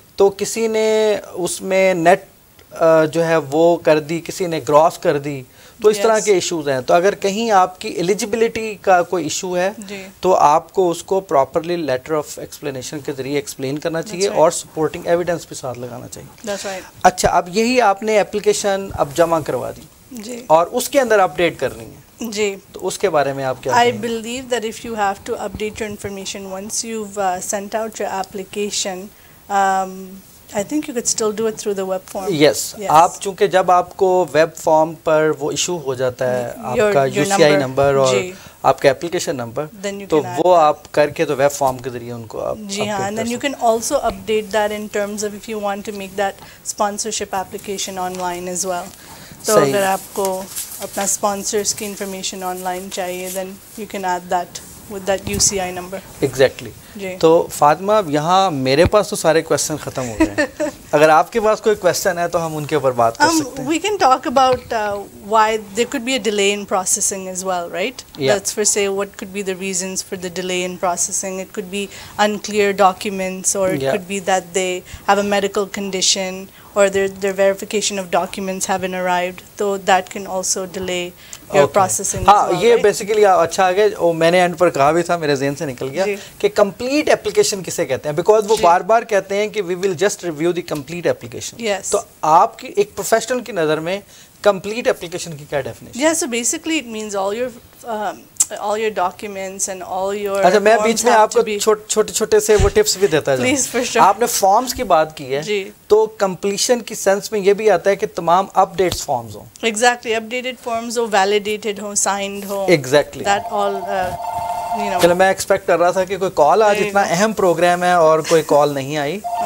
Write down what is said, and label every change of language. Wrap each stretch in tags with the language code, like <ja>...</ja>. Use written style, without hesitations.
<ur>تو کسی نے اس میں نیٹ جو ہے وہ کر دی, کسی نے گراس کر دی, تو اس طرح کے ایشوز ہیں. تو اگر کہیں آپ کی ایلیجبلٹی کا کوئی ایشو ہے تو آپ کو اس کو پراپرلی لیٹر آف ایکسپلینیشن کے ذریعے ایکسپلین کرنا چاہیے اور سپورٹنگ ایویڈنس بھی ساتھ لگانا چاہیے. اچھا, اب یہی آپ نے اپلیکیشن اب جمع کروا دی اور اس کے اندر اپڈیٹ کرنی ہے, جی, تو اس کے بارے میں آپ کیا</ur> <en>I believe that if you have to update your information once you've sent out your application, I think you could still do it through the web form. Yes.</en> <ur>آپ چونکہ جب آپ کو ویب فارم پر وہ ایشو ہو جاتا ہے آپ کا UCI نمبر اور آپ کا اپلیکیشن نمبر, تو وہ آپ کر کے تو ویب فارم کے ذریعے ان کو آپ,</ur> <en>جی ہاں, and then you can also update that in terms of if you want to make that sponsorship application online as well.</en> <ur>تو اگر آپ کو اپنا اسپانسرس کی انفارمیشن آن لائن چاہیے</ur> <en>then you can add that with that UCI number. Exactly.</en> <ur>تو فاطمہ, یہاں میرے پاس تو سارے کویسچن ختم ہو گئے ہیں. اگر آپ کے پاس کوئی کویسچن ہے تو ہم ان کے اوپر بات کر سکتے ہیں.</ur> <en>We can talk about why there could be a delay in processing as well, right? Let's first say what could be the reasons for the delay in processing. It could be unclear documents, or it could be that they have a medical condition, or their verification of documents haven't arrived. So that can also delay your processing as well.</en> <ur>یہ basically اچھا آگے میں نے and پر کہا بھی تھا, میرے ذہن سے نکل گیا کہ کمپلیٹ اپلیکیشن کسے کہتے ہیں, بیکاز وہ بار بار کہتے ہیں کہ</ur> <en>We will just review the complete application.</en> <ur>تو آپ کی ایک پروفیشنل کی نظر میں کمپلیٹ اپلیکیشن کی کیا definition?</ur> <en>Yeah, so basically it means all your documents and all your</en> <ur>اچھا, میں بیچ میں آپ کو چھوٹے چھوٹے سے وہ ٹپس بھی دیتا جاؤں. آپ نے فارمز کی بات کی ہے, تو کمپلیشن کی سینس میں یہ بھی آتا ہے کہ تمام اپ ڈیٹس فارمز ہوں. Exactly, up dated forms ہو, validated ہو, signed ہو.</ur> <en>Exactly. That all.</en> <ur>چلو, میں ایکسپیکٹ کر رہا تھا کہ کوئی کال, آج اتنا اہم پروگرام ہے اور کوئی کال نہیں آئی.</ur>